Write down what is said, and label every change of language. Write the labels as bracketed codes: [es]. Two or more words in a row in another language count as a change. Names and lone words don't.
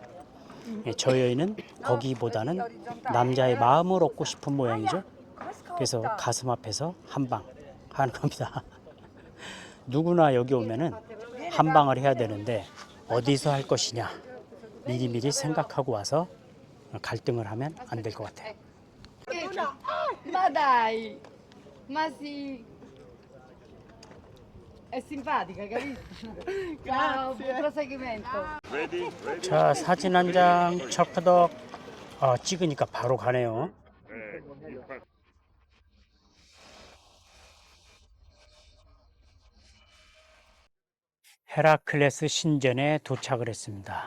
[ko] 저 여인은 거기보다는 남자의 마음을 얻고 싶은 모양이죠. 그래서 가슴 앞에서 한 방 하는 겁니다. 누구나 여기 오면은 한 방을 해야 되는데 어디서 할 것이냐 미리미리 생각하고 와서 갈등을 하면 안 될 것 같아요. [it] Ma dai, ma sì, è simpatica, capito? Buon proseguimento. [ko] 자, 사진 한 장 척커덕 찍으니까 바로 가네요. 헤라클레스 신전에 도착을 했습니다.